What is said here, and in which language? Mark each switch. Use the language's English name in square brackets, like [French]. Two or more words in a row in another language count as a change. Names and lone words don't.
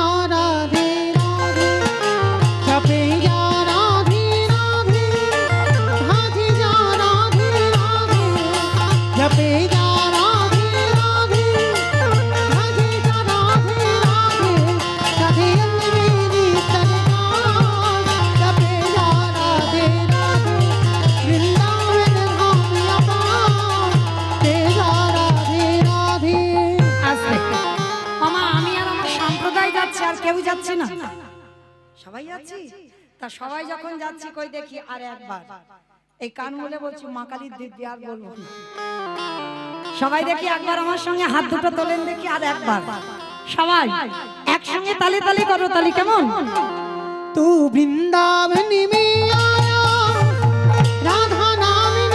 [Hindi] राधे राधे जपे जा राधे राधे राधे जा राधे राधे जपे जा राधे राधे राधे जा राधे राधे राधे अलबेली सरकार जपे जा राधे राधे वृंदावन धाम अपार जपे जा राधे राधे। [Bangla] আসবে মামা। আমি আর আমার সম্প্রদায় যাচ্ছি, আর কেউ যাচ্ছে না, সবাই যাচ্ছি। তা সবাই যখন যাচ্ছি, কই দেখি আর একবার এই কান বলে বলছি মা কালীর দিব্যি, আর বলবো না। সবাই দেখি একবার আমার সঙ্গে হাত দুটো তোলেন দেখি, আর একবার সবাই একসঙ্গে তালি তালি করো, তালি কেমন? [Hindi] तू वृंदावन में आया राधा नाम